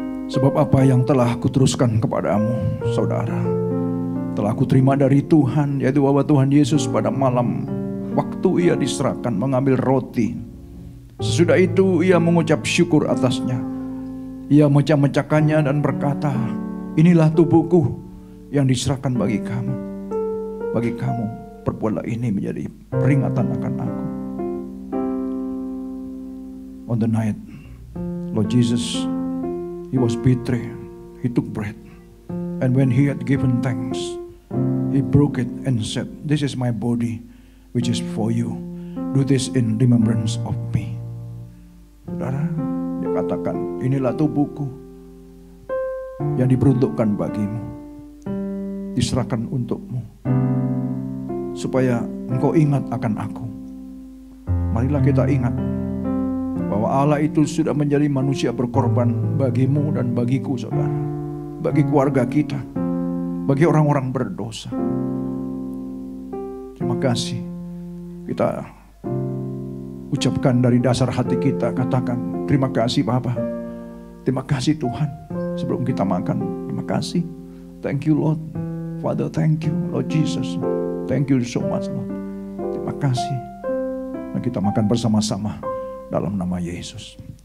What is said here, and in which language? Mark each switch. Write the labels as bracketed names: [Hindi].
[Indonesian] Sebab apa yang telah kuteruskan kepadamu, saudara, telah kuterima dari Tuhan, yaitu bahwa Tuhan Yesus pada malam waktu Ia diserahkan mengambil roti. Sesudah itu Ia mengucap syukur atasnya. Ia mecah-mecahkannya dan berkata, inilah tubuhku yang diserahkan bagi kamu. Bagi kamu, perbuatlah ini menjadi peringatan akan aku. [English] On the night Lord Jesus, He was betrayed. He took bread. And when He had given thanks, He broke it and said, this is my body, which is for you. Do this in remembrance of me. [Indonesian] Saudara, Dia katakan, inilah tubuhku yang diperuntukkan bagimu, diserahkan untukmu, supaya engkau ingat akan aku. Marilah kita ingat bahwa Allah itu sudah menjadi manusia berkorban bagimu dan bagiku, saudara, bagi keluarga kita, bagi orang-orang berdosa. Terima kasih. Kita ucapkan dari dasar hati kita, katakan terima kasih Bapa, terima kasih Tuhan. Sebelum kita makan, terima kasih. [English] Thank you Lord Father, thank you Lord Jesus, thank you so much Lord. [Indonesian] Terima kasih. Dan kita makan bersama-sama dalam nama Yesus.